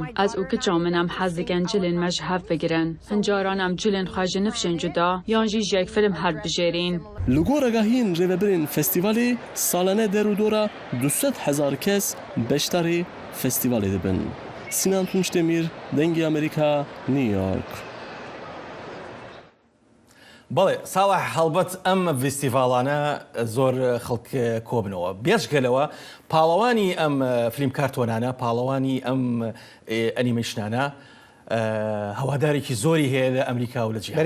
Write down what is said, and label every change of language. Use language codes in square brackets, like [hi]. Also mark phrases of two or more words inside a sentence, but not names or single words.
[ku] Ez û kiça min em hez dikin cilên me ji hev bigirin. Hincaran em cilên xwe ji nifşên cuda yan jî ji yek film her bijêrîn. Li goregahiyên rêveberên festîvalê salane derûdora 200,000 kes beşdarê festîvalê dibin. Sinan Tunçdemir, Dengê Amerîka, New York. [ckb] بەڵێ ساڵح هەڵبەت ئەم ڤیستیڤاڵانە زۆر خەڵک کۆبنەوە بێژگەلەوە پاڵەوانی ئەم فلیم کارتۆنانە پاڵەوانی ئەم ئەنیمەیشنانە هەوادارێکی زۆری هەیە لە ئەمریکا و لە جیهان.